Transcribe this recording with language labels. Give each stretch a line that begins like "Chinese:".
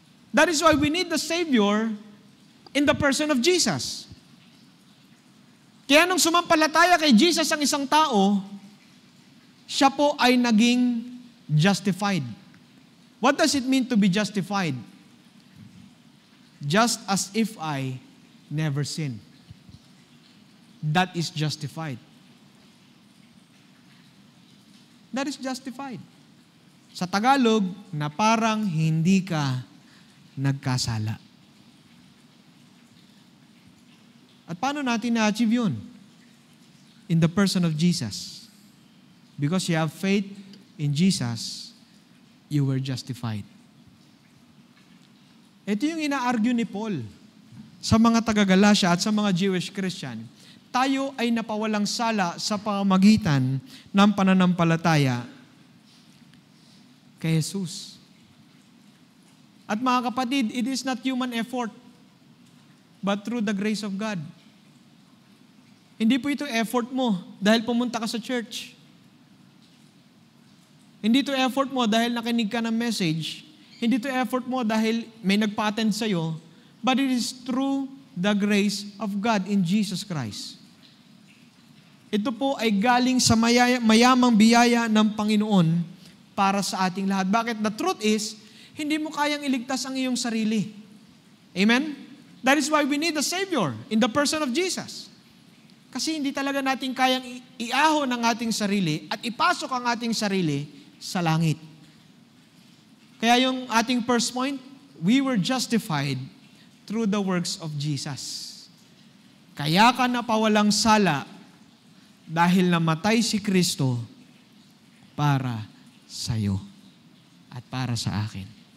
English: That is why we need the Savior in the person of Jesus.
Filipino: Kaya nung sumampalataya kay Jesus ang isang tao, siya po ay naging justified.
English: What does it mean to be justified? Just as if I never sinned. That is justified. That is justified.
Filipino: Sa Tagalog, na parang hindi ka nagkasala. At paano natin na-achieve yun?
English: In the person of Jesus. Because you have faith in Jesus, you were justified.
Filipino: Ito yung ina-argue ni Paul sa mga taga-Galatia at sa mga Jewish Christian. Tayo ay napawalang sala sa pamamagitan ng pananampalataya kay Jesus. At mga kapatid,
English: it is not human effort, but through the grace of God.
Filipino: Hindi po ito effort mo dahil pumunta ka sa church. Hindi ito effort mo dahil nakinig ka ng message. Hindi ito effort mo dahil may nagpa-attend sa'yo.
English: but it is through the grace of God in Jesus Christ.
Filipino: Ito po ay galing sa mayamang biyaya ng Panginoon para sa ating lahat. Bakit?
English: The truth is,
Filipino: hindi mo kayang iligtas ang iyong sarili. Amen?
English: That is why we need a Savior in the person of Jesus.
Filipino: Kasi hindi talaga natin kayang iahon ang ating sarili at ipasok ang ating sarili sa langit. Kaya yung ating
English: first point, we were justified through the works of Jesus.
Filipino: Kaya ka napawalang sala dahil namatay si Kristo para sa iyo at para sa akin.